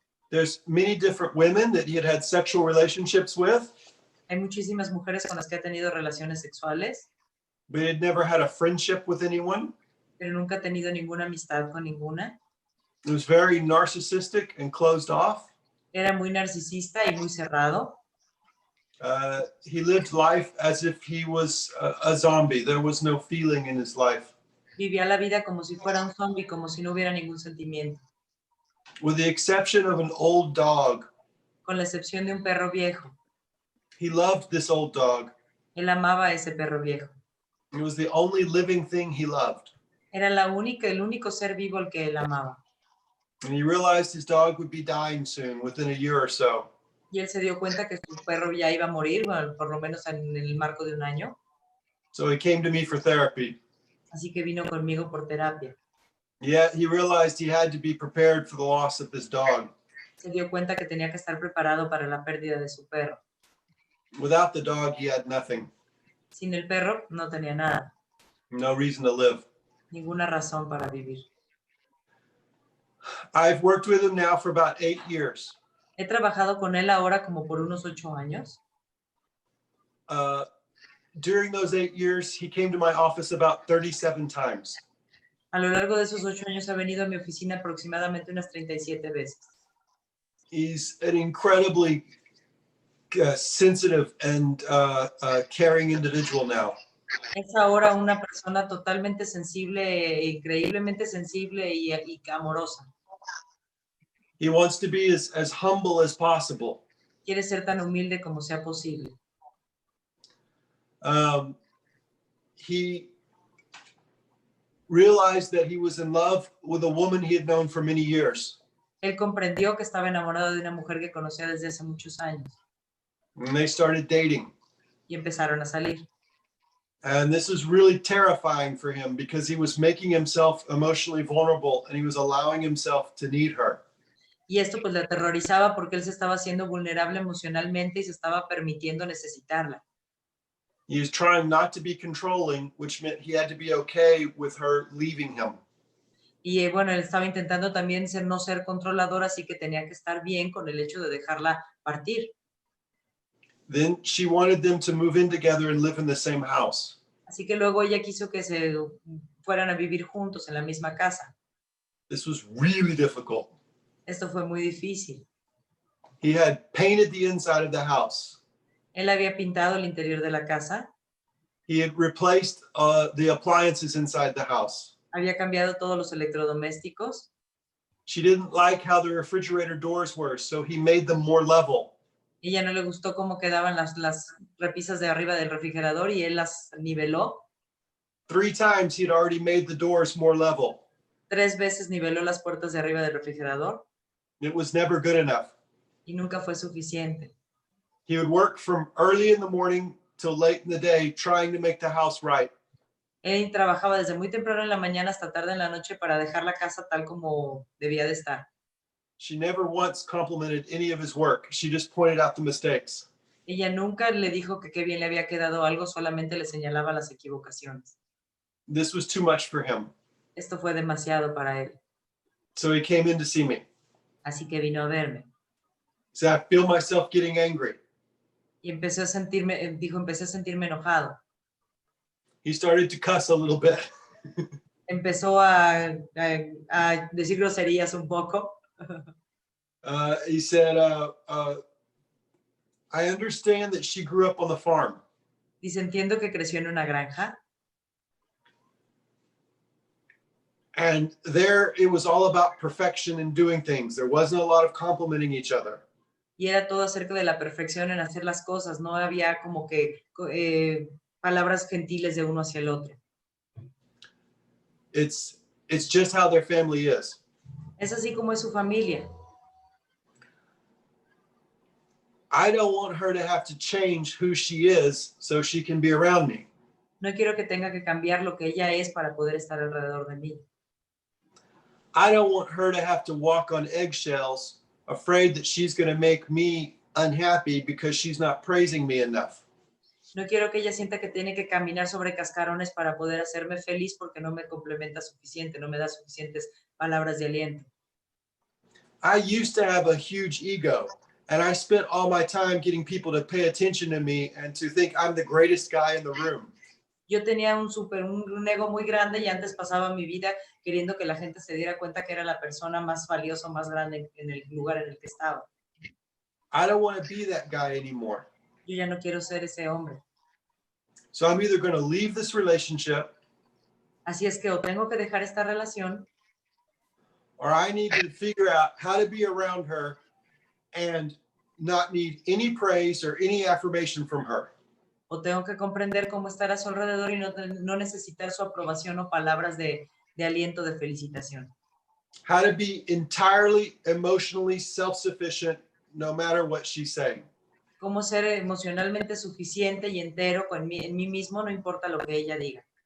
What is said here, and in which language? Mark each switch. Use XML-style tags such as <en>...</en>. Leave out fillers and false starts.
<en>There's many different women that he had sexual relationships with,</en> <es>Hay muchísimas mujeres con las que ha tenido relaciones sexuales,</es> <en>but he had never had a friendship with anyone.</en> <es>pero nunca ha tenido ninguna amistad con ninguna.</es> <en>He was very narcissistic and closed off.</en> <es>Era muy narcisista y muy cerrado.</es> <en>He lived life as if he was a zombie. There was no feeling in his life.</en> <es>Vivía la vida como si fuera un zombie, como si no hubiera ningún sentimiento,</es> <en>With the exception of an old dog.</en> <es>con la excepción de un perro viejo.</es> <en>He loved this old dog.</en> <es>Él amaba a ese perro viejo.</es> <en>It was the only living thing he loved.</en> <es>Era el único ser vivo al que él amaba.</es> <en>And he realized his dog would be dying soon, within a year or so.</en> <es>Y él se dio cuenta que su perro ya iba a morir, bueno, por lo menos en el marco de un año.</es> <en>So he came to me for therapy.</en> <es>Así que vino conmigo por terapia.</es> <en>Yeah, he realized he had to be prepared for the loss of his dog.</en> <es>Se dio cuenta que tenía que estar preparado para la pérdida de su perro.</es> <en>Without the dog, he had nothing.</en> <es>Sin el perro no tenía nada,</es> <en>No reason to live.</en> <es>ninguna razón para vivir.</es> <en>I've worked with him now for about 8 years.</en> <es>He trabajado con él ahora como por unos 8 años.</es> <en>During those 8 years, he came to my office about 37 times.</en> <es>A lo largo de esos 8 años ha venido a mi oficina aproximadamente unas 37 veces.</es> <en>He's an incredibly sensitive and caring individual now.</en> <es>Es ahora una persona totalmente sensible, increíblemente sensible y amorosa.</es> <en>He wants to be as humble as possible.</en> <es>Quiere ser tan humilde como sea posible.</es> <en>He realized that he was in love with a woman he had known for many years.</en> <es>Él comprendió que estaba enamorado de una mujer que conocía desde hace muchos años</es> <en>And they started dating.</en> <es>y empezaron a salir.</es> <en>And this was really terrifying for him because he was making himself emotionally vulnerable and he was allowing himself to need her.</en> <es>Y esto pues le aterrorizaba porque él se estaba haciendo vulnerable emocionalmente y se estaba permitiendo necesitarla.</es> <en>He was trying not to be controlling, which meant he had to be okay with her leaving him.</en> <es>Y bueno, él estaba intentando también no ser controlador, así que tenía que estar bien con el hecho de dejarla partir.</es> <en>Then she wanted them to move in together and live in the same house.</en> <es>Así que luego ella quiso que se fueran a vivir juntos en la misma casa.</es> <en>This was really difficult.</en> <es>Esto fue muy difícil.</es> <en>He had painted the inside of the house.</en> <es>Él había pintado el interior de la casa.</es> <en>He had replaced the appliances inside the house.</en> <es>Había cambiado todos los electrodomésticos.</es> <en>She didn't like how the refrigerator doors were, so he made them more level.</en> <es>Ella no le gustó cómo quedaban las repisas de arriba del refrigerador y él las niveló.</es> <en>3 times he had already made the doors more level.</en> <es>3 veces niveló las puertas de arriba del refrigerador</es> <en>It was never good enough.</en> <es>y nunca fue suficiente.</es> <en>He would work from early in the morning till late in the day trying to make the house right.</en> <es>Él trabajaba desde muy temprano en la mañana hasta tarde en la noche para dejar la casa tal como debía de estar.</es> <en>She never once complimented any of his work. She just pointed out the mistakes.</en> <es>Ella nunca le dijo que qué bien le había quedado algo, solamente le señalaba las equivocaciones.</es> <en>This was too much for him.</en> <es>Esto fue demasiado para él.</es> <en>So he came in to see me.</en> <es>Así que vino a verme.</es> <en>He said, I feel myself getting angry.</en> <es>Y empecé a sentirme enojado.</es> <en>He started to cuss a little bit.</en> <es>Empezó a decir groserías un poco.</es> <en>He said, I understand that she grew up on the farm.</en> <es>Dice, entiendo que creció en una granja.</es> <en>And there it was all about perfection and doing things. There wasn't a lot of complimenting each other.</en> <es>Y era todo acerca de la perfección en hacer las cosas. No había como que palabras gentiles de uno hacia el otro.</es> <en>It's just how their family is.</en> <es>Es así como es su familia.</es> <en>I don't want her to have to change who she is so she can be around me.</en> <es>No quiero que tenga que cambiar lo que ella es para poder estar alrededor de mí.</es> <en>I don't want her to have to walk on eggshells, afraid that she's going to make me unhappy because she's not praising me enough.</en> <es>No quiero que ella sienta que tiene que caminar sobre cascarones para poder hacerme feliz porque no me complementa suficiente, no me da suficientes palabras de aliento.</es> <en>I used to have a huge ego, and I spent all my time getting people to pay attention to me and to think I'm the greatest guy in the room.</en> <es>Yo tenía un ego muy grande y antes pasaba mi vida queriendo que la gente se diera cuenta que era la persona más valiosa, más grande en el lugar en el que estaba.</es> <en>I don't want to be that guy anymore.</en> <es>Yo ya no quiero ser ese hombre.</es> <en>So I'm either going to leave this relationship,</en> <es>Así es que o tengo que dejar esta relación</es> <en>or I need to figure out how to be around her and not need any praise or any affirmation from her.</en> <es>o tengo que comprender cómo estar a su alrededor y no necesitar su aprobación o palabras de aliento, de felicitación.</es> <en>How to be entirely emotionally self-sufficient no matter what she's saying.</en> <es>Cómo ser emocionalmente suficiente y entero en mí mismo, no importa lo que ella diga.</es>